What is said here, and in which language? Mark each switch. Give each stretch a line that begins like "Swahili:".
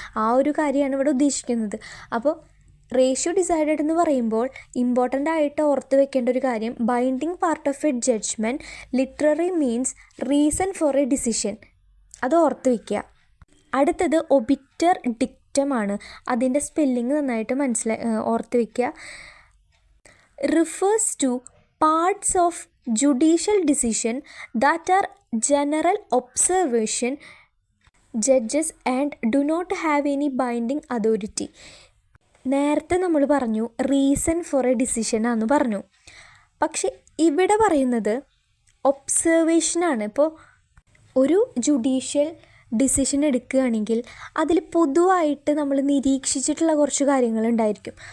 Malayalam: ആ ഒരു കാര്യമാണ് ഇവിടെ ഉദ്ദേശിക്കുന്നത്. അപ്പോൾ റേഷ്യോ ഡിസൈഡഡ് എന്ന് പറയുമ്പോൾ ഇമ്പോർട്ടൻ്റ് ആയിട്ട് ഓർത്ത് വെക്കേണ്ട ഒരു കാര്യം,
English: Binding part of a judgment literary means reason for a decision.
Malayalam: അത് ഓർത്ത് വയ്ക്കുക. അടുത്തത് ഒബിറ്റർ ഡിക്റ്റം ആണ്. അതിൻ്റെ സ്പെല്ലിങ് നന്നായിട്ട് ഓർത്ത് വയ്ക്കുക.
English: Refers to parts of judicial decision that are general observation judges and do not have any binding authority.
Malayalam: നേരത്തെ നമ്മൾ പറഞ്ഞു
English: reason for a
Malayalam: ഡിസിഷനാണെന്ന് പറഞ്ഞു. പക്ഷെ ഇവിടെ പറയുന്നത് ഒബ്സർവേഷനാണ്. ഇപ്പോൾ ഒരു ജുഡീഷ്യൽ ഡിസിഷൻ എടുക്കുകയാണെങ്കിൽ അതിൽ പൊതുവായിട്ട് നമ്മൾ നിരീക്ഷിച്ചിട്ടുള്ള കുറച്ച് കാര്യങ്ങളുണ്ടായിരിക്കും.